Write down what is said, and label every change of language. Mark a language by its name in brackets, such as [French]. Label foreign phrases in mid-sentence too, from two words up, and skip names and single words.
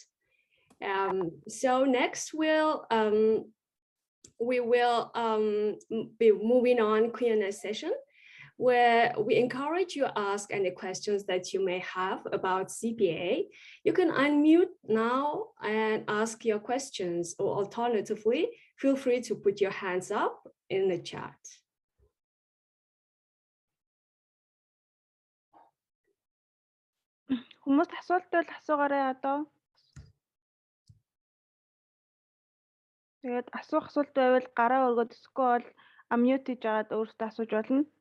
[English] So next we will be moving on Q&A session, where we encourage you to ask any questions that you may have about CPA. You can unmute now and ask your questions, or alternatively, feel free to put your hands up in the chat. [Mongolian] Хүмүүст асуулт бол асуугаарай одоо. Тэгээд асуулт байвал гараа өргөд, өсөхгүй бол unmute хийж агаад өөртөө асууж болно.